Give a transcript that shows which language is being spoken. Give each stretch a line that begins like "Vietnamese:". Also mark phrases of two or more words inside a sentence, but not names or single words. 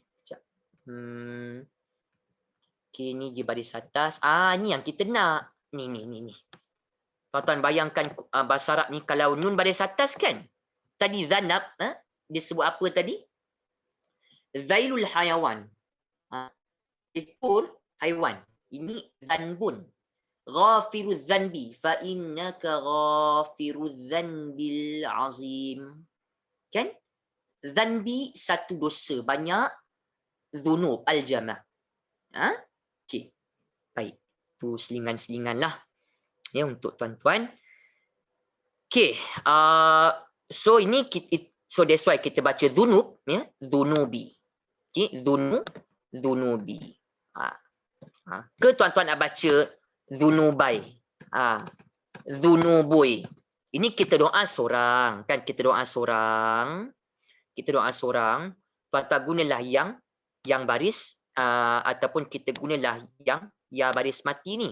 Malay: Sekejap. Okey, ni dia baris atas. Ni yang kita nak. Ni. Tuan-tuan bayangkan bahasa Arab ni kalau nun baris atas kan. Tadi zanab, dia sebut apa tadi?
Arabic: ذيل الحيوان.
Malay: Ekor haiwan. Ini zanbun.
Arabic: غافر الذنب فإنك غافر الذنب العظيم.
Malay: Kan? Dzanbi satu dosa, banyak
Arabic: ذنوب الجمع'.
Malay: Okey. Baik. Tu selingan-selinganlah ya untuk tuan-tuan. Okey. So ini
English: so that's why
Malay: kita baca dzunub ya, dzunubi. Okey, dzunubi. Ke tuan-tuan nak baca dzunubai. Dzunubui. Ini kita doa seorang, kan? Kita doa seorang. Tuan-tuan gunalah yang baris ataupun kita gunalah yang ya baris mati ni.